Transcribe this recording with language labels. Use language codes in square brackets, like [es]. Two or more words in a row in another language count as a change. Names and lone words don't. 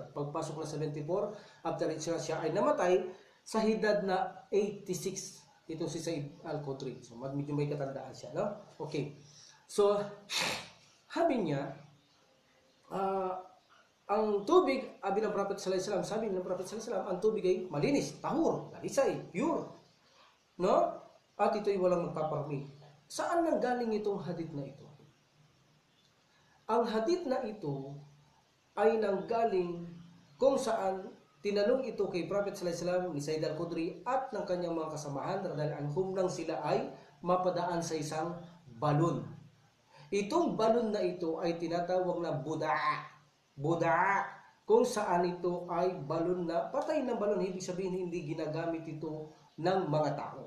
[tl] Pagpasok na 74 after Hijrah, siya ay namatay sa edad na 86. Ito si Sa'id Al-Khudri. So medyo may katandaan siya, no? Okay. So sabi niya, ang tubig, sabi ng Prophet [ar] صلى الله عليه وسلم, [tl] ang tubig ay malinis, tahur, dalisay, pure, no? At ito ay walang magpaparumi. Saan nang galing itong hadith na ito? Ang hadith na ito ay nanggaling kung saan tinanong ito kay Prophet [ar] صلى الله عليه وسلم [tl] ni Sa'id Al-Khudri at ng kanyang mga kasamahan dahil anhum nang sila ay mapadaan sa isang balon. Itong balon na ito ay tinatawag na budaa. Kung saan ito ay balon na patay na balon, ibig sabihin hindi ginagamit ito ng mga tao.